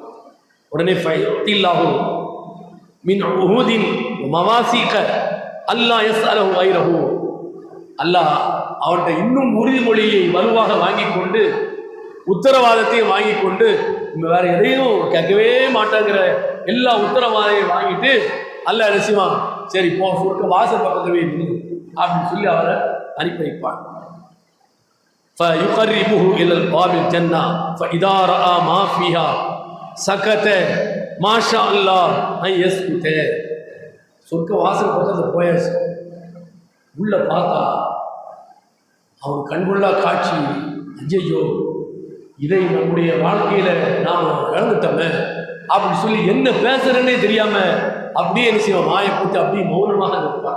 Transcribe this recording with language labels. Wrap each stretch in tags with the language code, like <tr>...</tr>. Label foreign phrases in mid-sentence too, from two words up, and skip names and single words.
<ta>உடனே</ta> <ar>فيعطي الله من عهود ومواثيق ألا يسأله غيره,</ar> <ta>அல்லாஹ் அவன்கிட்ட இன்னும் உறுதிமொழியை வலுவாக வாங்கி கொண்டு உத்தரவாதத்தையும் வாங்கி கொண்டு வேற எதையும் கேட்கவே மாட்டாங்கிற எல்லா உத்தரவாதையும் வாங்கிட்டு அல்லாஹ் என்ன செய்வான், சரி போ சொர்க்க வாசல் பக்கத்துவே அப்படின்னு சொல்லி அவரை அனுப்பி வைப்பான்.</ta> <ar>فَيُقَرِّبُهُ إِلَى الْبَابِ الْجَنَّةِ فَإِذَا رَأَى مَا فِيهَا سَكَتَ مَا شَاءَ اللَّهُ أَنْ يَسْكُتَ.</ar> <ta>சொர்க்க வாசல் பக்கத்தில் போயாச்சு, உள்ள பார்த்தா அவன் கண்கொள்ளா காட்சி, ஐயோ இதை நம்முடைய வாழ்க்கையில நாம் இழந்துட்டோமே அப்படின்னு சொல்லி என்ன பேசுறேன்னே தெரியாம அப்படியே என்ன செய்வான், வாயை போட்டு அப்படியே மௌனமாக நிற்பான்.</ta>